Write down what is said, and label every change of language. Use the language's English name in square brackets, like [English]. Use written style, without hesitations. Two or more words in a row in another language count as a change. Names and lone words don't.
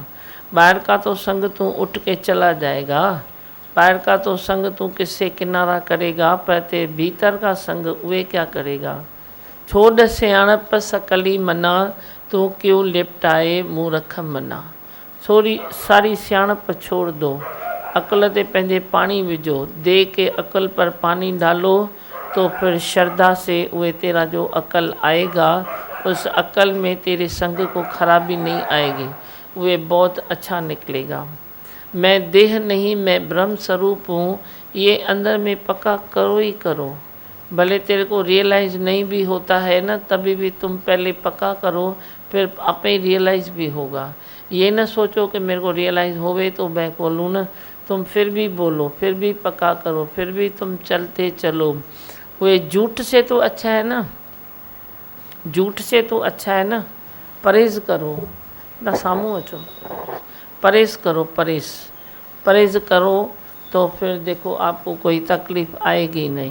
[Hindi] बाहर का तो संग तू उठ के चला जाएगा, बाहर का तो संग तू किससे किनारा करेगा, पर तेरे भीतर का संग वे क्या करेगा। [Sindhi] छोड़ सियाणप सकली मना, तो क्यों लिपटाए मूर्ख मना। [Hindi] छोरी सारी सियाणप छोड़ दो, [Sindhi] अकल ते पंहिंजे पानी विझो, [Hindi] दे के अकल पर पानी डालो तो फिर श्रद्धा से वे तेरा जो अकल आएगा, उस अकल में तेरे संग को खराबी नहीं आएगी, वे बहुत अच्छा निकलेगा। मैं देह नहीं, मैं ब्रह्म स्वरूप हूँ, ये अंदर में पक्का करो ही करो। भले तेरे को रियलाइज़ नहीं भी होता है ना, तभी भी तुम पहले पक्का करो, फिर आपे रियलाइज़ भी होगा। ये ना सोचो कि मेरे को रियलाइज़ होवे तो मैं बोलूँ ना, तुम फिर भी बोलो, फिर भी पक्का करो, फिर भी तुम चलते चलो। वे झूठ से तो अच्छा है ना, झूठ से तो अच्छा है ना। परहेज़ करो ना, [Sindhi] सामू अचो, [Hindi] परहेज़ करो, परहेज़ करो तो फिर देखो आपको कोई तकलीफ़ आएगी नहीं।